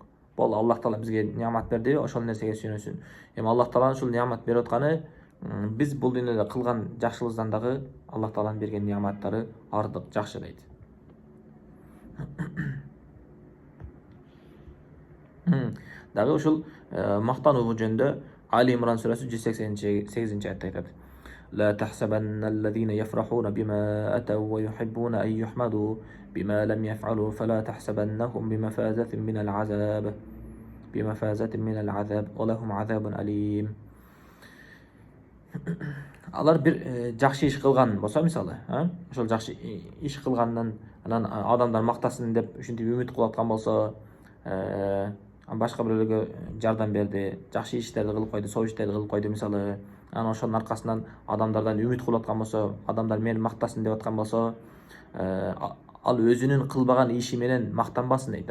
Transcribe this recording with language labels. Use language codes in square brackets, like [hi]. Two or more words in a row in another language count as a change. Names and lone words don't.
[ky] Бул Аллах Таала бизге неамат берди, ошол нерсеге сүйүнсүн. Эми Аллах Тааланын ушул неамат берип атканы, биз бул дүйнөдө кылган жакшылыгыбыздан дагы Аллах Тааланын берген неаматтары артык жакшы дейт. Дагы ушул мактануу жөнүндө Али Имран сүрөсү 188-аятта айтат. [ar] لا تحسبن الذين يفرحون بما أتوا ويحبون أن يحمدوا بما لم يفعلوا فلا تحسبنهم بمفازة من العذاب ولهم عذاب أليم. [ky] Алар бир жакшы иш кылган болсо, мисалы, ошол жакшы иш кылгандан анан адамдар мактасын деп ушинтип үмүт кылып аткан болсо, башка бирөөлөргө жардам берди, жакшы иштерди кылып койду, соо иштерди кылып койду, мисалы, анан ошонун аркасынан адамдардан үмүт кылып аткан болсо, адамдар мени мактасын деп аткан болсо, ал өзүнүн кылбаган иши менен мактанбасын дейт.